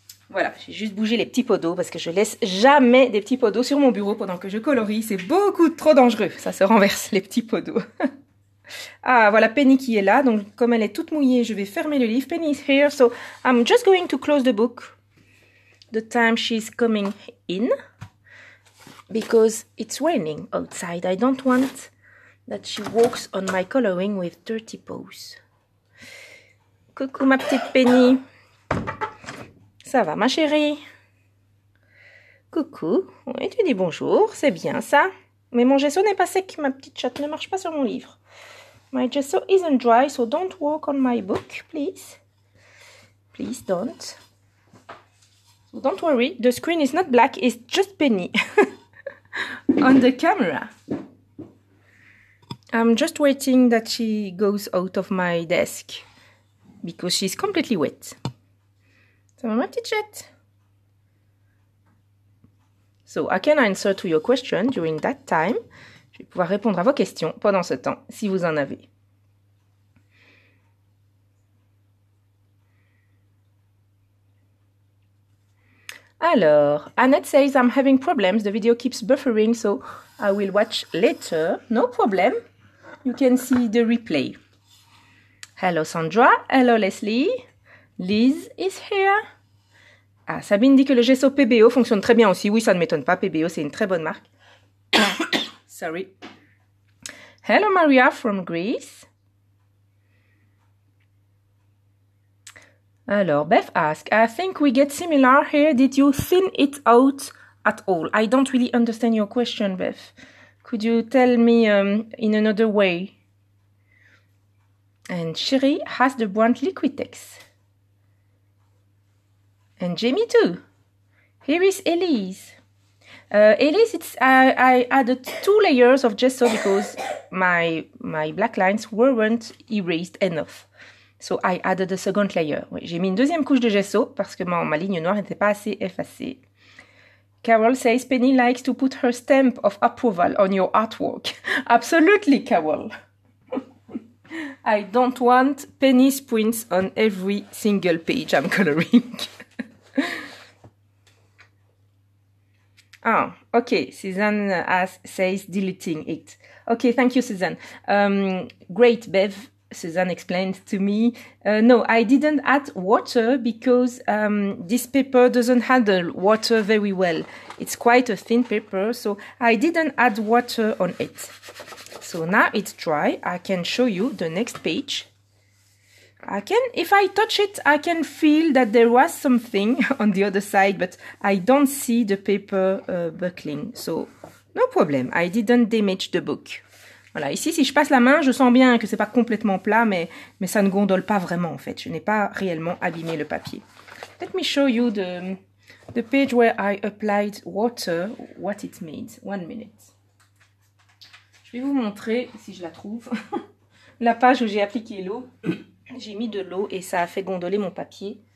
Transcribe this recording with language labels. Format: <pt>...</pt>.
<fr>Voilà, j'ai juste bougé les petits pots d'eau parce que je laisse jamais des petits pots d'eau sur mon bureau pendant que je colorie. C'est beaucoup trop dangereux. Ça se renverse, les petits pots d'eau. Ah, voilà Penny qui est là. Donc, comme elle est toute mouillée, je vais fermer le livre.</fr> <en>Penny is here, so I'm just going to close the book the time she's coming in. Because it's raining outside. I don't want that she walks on my coloring with dirty paws.</en> <fr>Coucou ma petite Penny. Ça va ma chérie? Coucou. Oui, tu dis bonjour, c'est bien ça. Mais mon gesso n'est pas sec, ma petite chatte ne marche pas sur mon livre.</fr> <en>My gesso isn't dry, so don't walk on my book, please. Please don't. So don't worry, the screen is not black, it's just Penny. On the camera. I'm just waiting that she goes out of my desk because she's completely wet.</en> <fr>Ça va ma petite chatte?</fr> <en>So I can answer to your question during that time.</en> <fr>Je vais pouvoir répondre à vos questions pendant ce temps, si vous en avez.</fr> <en>Alors, Annette says, I'm having problems. The video keeps buffering, so I will watch later. No problem. You can see the replay. Hello, Sandra. Hello, Leslie. Liz is here.</en> <fr>Ah, Sabine dit que le gesso PBO fonctionne très bien aussi. Oui, ça ne m'étonne pas. PBO, c'est une très bonne marque.</fr> <en>Sorry. Hello, Maria from Greece. Alors, Beth asked, I think we get similar here. Did you thin it out at all? I don't really understand your question, Beth. Could you tell me in another way? And Sherry has the Brandt Liquitex. And Jamie too. Here is Elise. Elise, I added 2 layers of gesso because my black lines weren't erased enough. So I added a second layer.</en> <fr>Oui, j'ai mis une deuxième couche de gesso parce que ma ligne noire n'était pas assez effacée.</fr> <en>Carol says Penny likes to put her stamp of approval on your artwork. Absolutely, Carol. I don't want Penny's prints on every single page I'm coloring. Ah, okay. Suzanne says deleting it. Okay, thank you, Suzanne. Great, Bev. Suzanne explained to me, no, I didn't add water because this paper doesn't handle water very well. It's quite a thin paper, so I didn't add water on it. So now it's dry. I can show you the next page. If I touch it, I can feel that there was something on the other side, but I don't see the paper buckling. So no problem. I didn't damage the book.</en> <fr>Voilà, ici, si je passe la main, je sens bien que c'est pas complètement plat, mais ça ne gondole pas vraiment, en fait. Je n'ai pas réellement abîmé le papier.</fr> <en>Let me show you the page where I applied water, what it made. 1 minute.</en> <fr>Je vais vous montrer, si je la trouve, la page où j'ai appliqué l'eau. J'ai mis de l'eau et ça a fait gondoler mon papier.</fr>